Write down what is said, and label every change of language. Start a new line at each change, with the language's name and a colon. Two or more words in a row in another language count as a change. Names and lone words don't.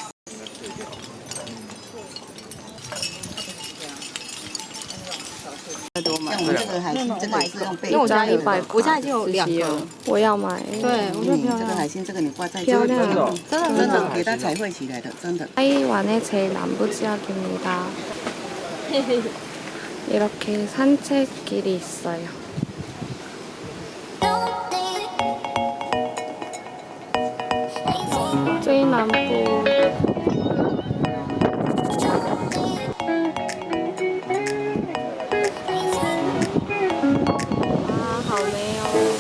Chinese: 像我们这个海鲜，这个是用贝，因为我家 100，我家已经有2个，我要买。对，我觉得漂亮。这个海鲜，这个你挂在漂亮，真的给它彩绘起来的，真的。
Korean: 타이완의 제일 남부 지역입니다. 이렇게 산책길이 있어요. 제일 남부. 아,
Chinese: 好美哦。